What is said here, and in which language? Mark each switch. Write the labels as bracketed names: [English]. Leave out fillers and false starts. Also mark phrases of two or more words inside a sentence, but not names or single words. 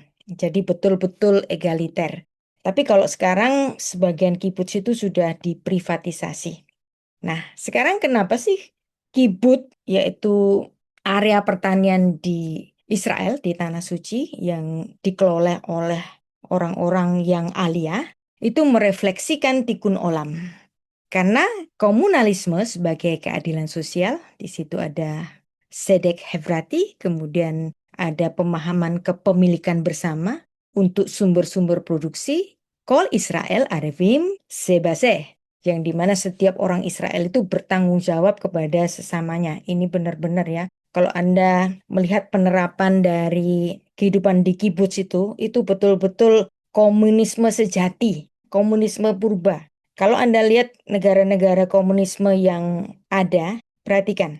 [Indonesian] Jadi betul-betul egaliter. Tapi kalau sekarang sebagian kibbutz itu sudah diprivatisasi. Nah, sekarang kenapa sih kibbutz, yaitu area pertanian di Israel, di Tanah Suci, yang dikelola oleh orang-orang yang alia, itu merefleksikan [Hebrew] תיקון עולם. [Indonesian] Karena komunalisme sebagai keadilan sosial, di situ ada [Hebrew] צדק חברתי, [Indonesian] kemudian ada pemahaman kepemilikan bersama untuk sumber-sumber produksi, [Hebrew] כל ישראל ערבים זה בזה, [Indonesian] yang dimana setiap orang Israel itu bertanggung jawab kepada sesamanya. Ini benar-benar ya. Kalau Anda melihat penerapan dari kehidupan di kibbutz itu betul-betul komunisme sejati, komunisme purba. Kalau Anda lihat negara-negara komunisme yang ada, perhatikan.